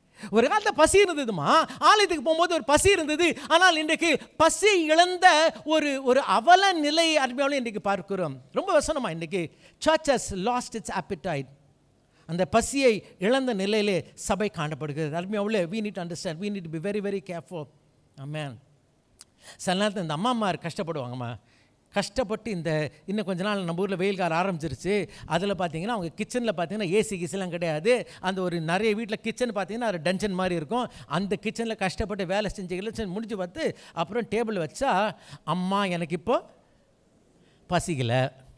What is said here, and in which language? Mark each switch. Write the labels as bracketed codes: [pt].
[ta] ஒரு காலத்தில் பசி இருந்ததுமா, ஆலயத்துக்கு போகும்போது ஒரு பசி இருந்தது. ஆனால் இன்றைக்கு பசி இழந்த ஒரு அவல நிலை அருமையாவில் இன்றைக்கு பார்க்கிறோம். ரொம்ப வசனமா இன்றைக்கி [en] Church has lost its appetite. [ta] அந்த பசியை இழந்த நிலையிலே சபை காணப்படுகிறது. அருமையாவில் [en] we need to understand, we need to be very very careful. Amen. [ta] சில நேரத்தில் இந்த அம்மா கஷ்டப்படுவாங்கம்மா. கஷ்டப்பட்டு இன்னும் கொஞ்ச நாள் நம்ம ஊரில் வெயில் காலம் ஆரம்பிச்சிருச்சு. அதில் பார்த்தீங்கன்னா அவங்க கிச்சனில் பார்த்தீங்கன்னா ஏசி கிச்சன்லாம் கிடையாது. அந்த ஒரு நிறைய வீட்டில் கிச்சன் பார்த்தீங்கன்னா ஒரு டஞ்சன் மாதிரி இருக்கும். அந்த கிச்சனில் கஷ்டப்பட்டு வேலை செஞ்சு முடிஞ்சு பார்த்து அப்புறம் டேபிள் வச்சா, அம்மா எனக்கு இப்போ பசிக்கலை.